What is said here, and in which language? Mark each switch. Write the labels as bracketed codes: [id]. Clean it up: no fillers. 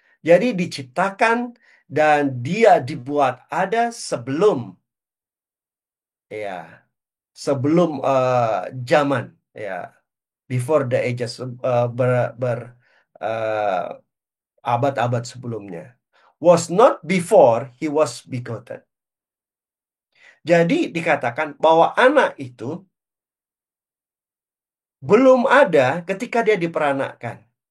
[id] Jadi diciptakan dan dia dibuat ada sebelum, ya, sebelum zaman, ya, [en] before the ages, [id] ber, ber eh, abad-abad sebelumnya. [en] Was not before he was begotten. [id] Jadi dikatakan bahwa anak itu belum ada ketika dia diperanakkan.